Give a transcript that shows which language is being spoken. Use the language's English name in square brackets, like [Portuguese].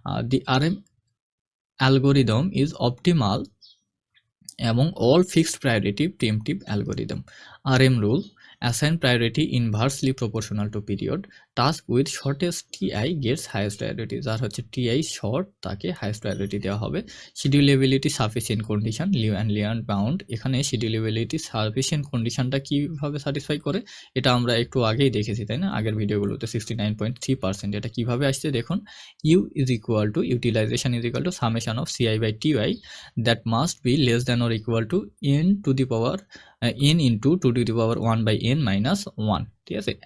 [English] The RM algorithm is optimal among all fixed priority preemptive algorithm. RM rule assign priority inversely proportional to period. Task with shortest TI gets highest priority. [Bangla] যার হচ্ছে TI short তাকে highest priority দেওয়া হবে। [English] Schedulability sufficient condition Liu and Layland bound. [Bangla] এখানে schedulability sufficient conditionটা কিভাবে satisfy করে, এটা আমরা একটু আগেই দেখেছি, তাই না, আগের ভিডিওগুলোতে। 69.3%। এটা কিভাবে আসছে দেখুন, [English] U is equal to utilization is equal to summation of CI by TI that must be less than or equal to n to the power n into 2 to the power 1 by n minus 1, [Bangla] ঠিক আছে।